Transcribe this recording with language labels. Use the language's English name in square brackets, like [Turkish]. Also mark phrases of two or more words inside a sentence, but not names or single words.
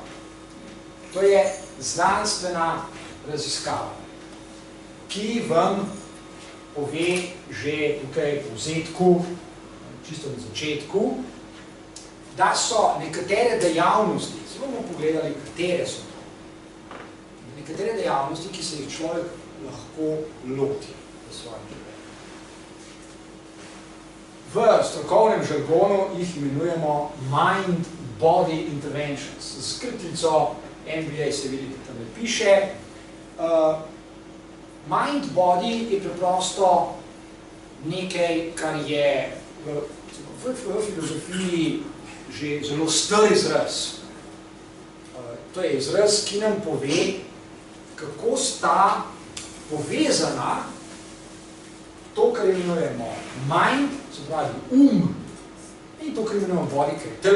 [Slovenian] To je znanstvena raziskava, ki vam pove že tukaj po vzetku, čisto na začetku, da so nekatere dejavnosti, se bomo pogledali, katere so to, nekatere dejavnosti, ki se jih človek lahko loti v svojem življenju. V strokovnem žargonu jih imenujemo [English] mind-body interventions. [Slovenian] Z skratico MBA se vidite, tam ne piše. Mind-body je preprosto nekaj, kar je v filozofiji že zelo star izraz. To je izraz, ki nam pove, kako sta povezana to, kar imenujemo mind, se pravi in to, kar imenujemo body, kar je telo.